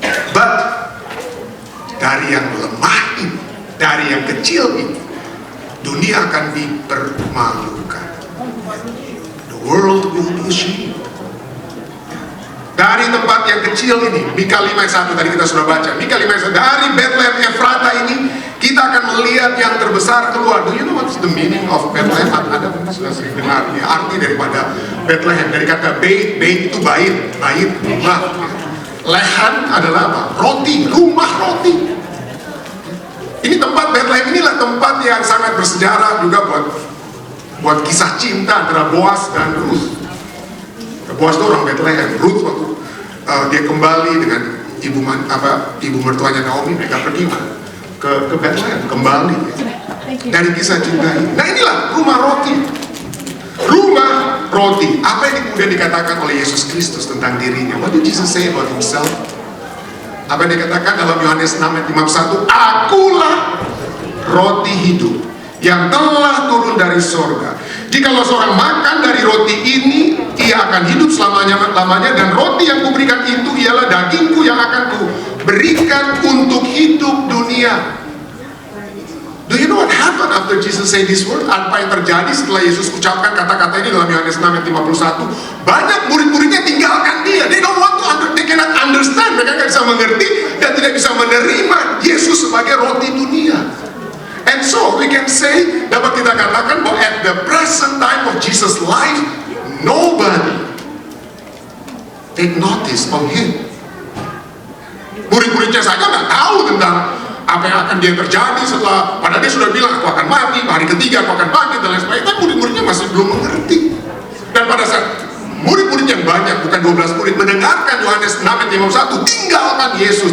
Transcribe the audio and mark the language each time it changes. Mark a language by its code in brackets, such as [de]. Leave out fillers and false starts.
[id] But dari yang lemah ini, dari yang kecil ini, dunia akan dipermalukan. [en] The world will be ashamed. [id] Dari tempat yang kecil ini, Mika 5 ayat 1 tadi kita sudah baca. Mika 5 ayat 1, dari Bethlehem Efrata ini kita akan melihat yang terbesar keluar. [en] Do you know what's the meaning of Bethlehem? [id] Ada sudah sering dengar ya, arti daripada Bethlehem, dari kata bait itu bait, rumah. Lehan adalah apa? Roti, rumah roti. Ini tempat Bethlehem, inilah tempat yang sangat bersejarah juga buat kisah cinta antara Boaz dan Ruth. Boaz itu orang Bethlehem. Ruth waktu dia kembali dengan ibu mertuanya Naomi, mereka pergi ke Bethlehem, kembali dari kisah cinta ini. Nah inilah rumah roti. Rumah roti. Apa yang kemudian dikatakan oleh Yesus Kristus tentang dirinya? [en] What did Jesus say about himself? [id] Apa yang dikatakan dalam Yohanes 6 ayat 51? Akulah roti hidup yang telah turun dari sorga. Jikalau seorang makan dari roti ini, ia akan hidup selamanya-lamanya, dan roti yang kuberikan itu ialah dagingku yang akan kuberikan untuk hidup dunia. [en] Do you know what happened after Jesus say this word? [id] Apa yang terjadi setelah Yesus ucapkan kata-kata ini dalam Yohanes 6 ayat 51? Banyak murid-muridnya tinggalkan dia. [en] They don't want to they cannot understand. [id] Mereka tidak bisa mengerti dan tidak bisa menerima Yesus sebagai roti dunia. [en] And so we can say, [id] dapat kita katakan bahwa [en] at the present time of Jesus' life, nobody take notice of him. [id] Murid-muridnya saja nggak tahu tentang apa yang akan dia terjadi setelah, padahal dia sudah bilang aku akan mati, hari ketiga aku akan bangkit dan lain sebagainya. Tapi murid-muridnya masih belum mengerti. Dan pada saat murid-murid yang banyak, bukan 12 murid, mendengarkan Yohanes 6 ayat 51, tinggalkan Yesus.